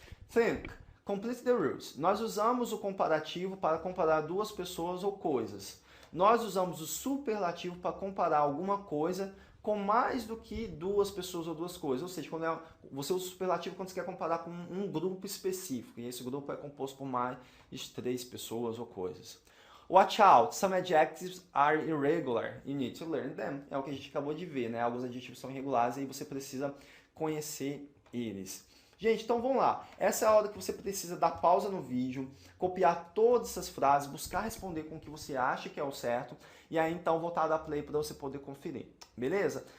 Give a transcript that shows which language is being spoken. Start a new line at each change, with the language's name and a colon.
English: Think, complete the rules.
Portuguese: Nós usamos o comparativo para comparar duas pessoas ou coisas. Nós usamos o superlativo para comparar alguma coisa com mais do que duas pessoas ou duas coisas. Ou seja, quando você usa o superlativo quando você quer comparar com um grupo específico. E esse grupo é composto por mais de 3 pessoas ou coisas.
English: Watch out, some adjectives are irregular. You need to learn them.
Portuguese: É o que a gente acabou de ver, né? Alguns adjetivos são irregulares e você precisa conhecer eles. Gente, então vamos lá. Essa é a hora que você precisa dar pausa no vídeo, copiar todas essas frases, buscar responder com o que você acha que é o certo, e aí então voltar a dar play para você poder conferir. Beleza?